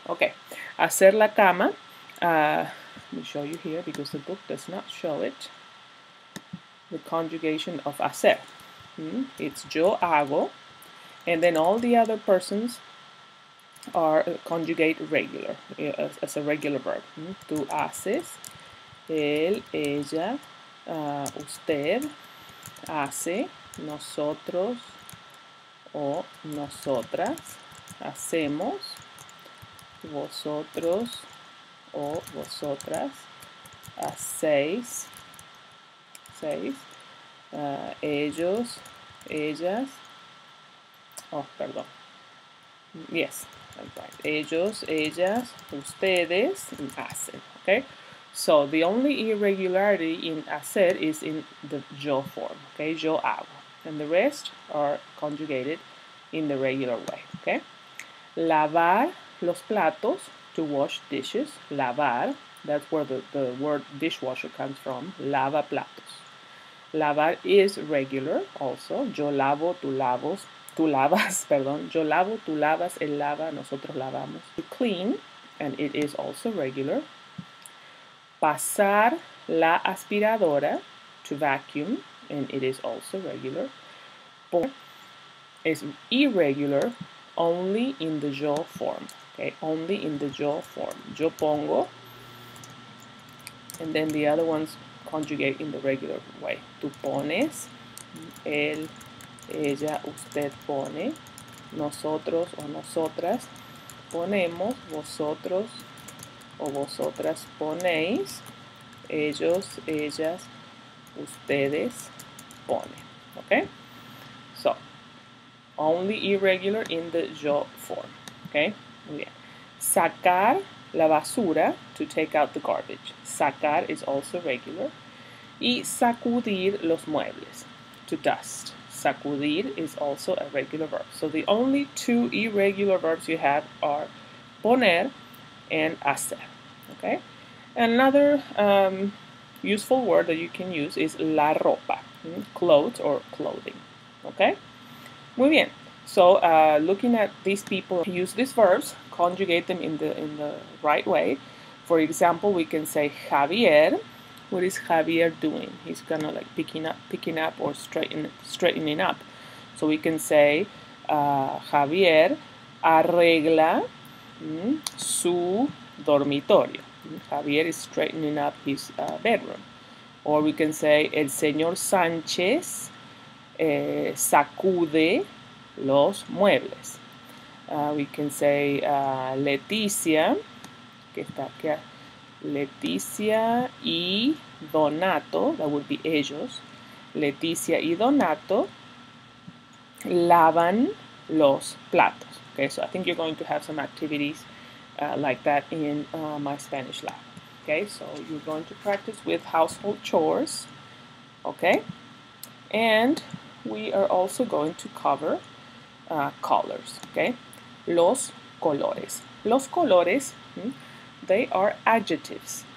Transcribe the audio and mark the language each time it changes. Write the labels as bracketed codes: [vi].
[en] Okay, [es] hacer la cama. [en] Let me show you here because the book does not show it. The conjugation of hacer. It's [es] yo hago, [en] and then all the other persons are conjugate regular, as a regular verb. [es] Tú haces, él, ella, usted, hace, nosotros o nosotras. Hacemos, vosotros o vosotras. Hacéis, ellos, ellas. Oh, perdón. [en] Yes, that's right. [es] Ellos, ellas, ustedes, [en] and hacen. Okay? So the only irregularity in hacer is in the yo form. Okay? [es] Yo hago. [en] And the rest are conjugated in the regular way. Okay? [es] Lavar los platos, [en] to wash dishes. Lavar, that's where the word dishwasher comes from. [es] Lava platos. [en] Lavar is regular also. [es] Yo lavo, tú lavas, perdón. Yo lavo, tú lavas, él lava, nosotros lavamos. [en] To clean, and it is also regular. [es] Pasar la aspiradora, [en] to vacuum, and it is also regular. Is irregular only in the yo form. Okay, only in the yo form. [es] Yo pongo, [en] and then the other ones conjugate in the regular way. [es] Tú pones, él, ella, usted pone, nosotros o nosotras ponemos, vosotros o vosotras ponéis, ellos, ellas, ustedes ponen. [en] Okay? So, only irregular in the yo form. Okay? [es] Muy bien. Sacar la basura, [en] to take out the garbage. Sacar is also regular. [es] Y sacudir los muebles, [en] to dust. Sacudir is also a regular verb. So the only two irregular verbs you have are poner and hacer. Okay? Another useful word that you can use is la ropa, clothes or clothing. Okay? Muy bien. So looking at these people use these verbs, conjugate them in the right way. For example, we can say Javier. What is Javier doing? He's kind of like picking up or straightening up. So we can say [es] Javier arregla su dormitorio. [en] Javier is straightening up his bedroom. Or we can say [es] el señor Sánchez sacude los muebles. [en] We can say Leticia, [es] que está aquí, [en] Leticia y Donato, that would be ellos. [es] Leticia y Donato lavan los platos. [en] Okay, so I think you're going to have some activities like that in my Spanish lab. Okay, so you're going to practice with household chores. Okay, and we are also going to cover colors. Okay, [es] los colores. Los colores, [en] they are adjectives.